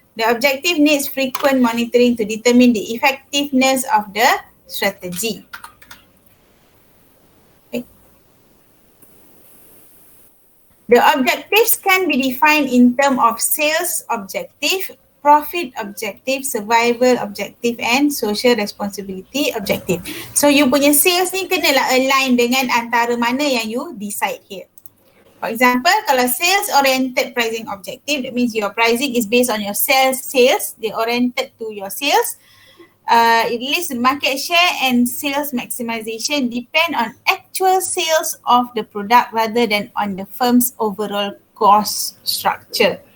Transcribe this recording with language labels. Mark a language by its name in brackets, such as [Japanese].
[English] The objective needs frequent monitoring to determine the effectiveness of the strategy. Okay. The objectives can be defined in terms of sales objective, profit objective, survival objective and social responsibility objective. [Malay] So you punya sales ni kenalah align dengan antara mana yang [English] you decide here. For example, kalau sales-oriented pricing objective, that means your pricing is based on your sales, they oriented to your sales. It lists market share and sales maximization depend on actual sales of the product rather than on the firm's overall cost structure.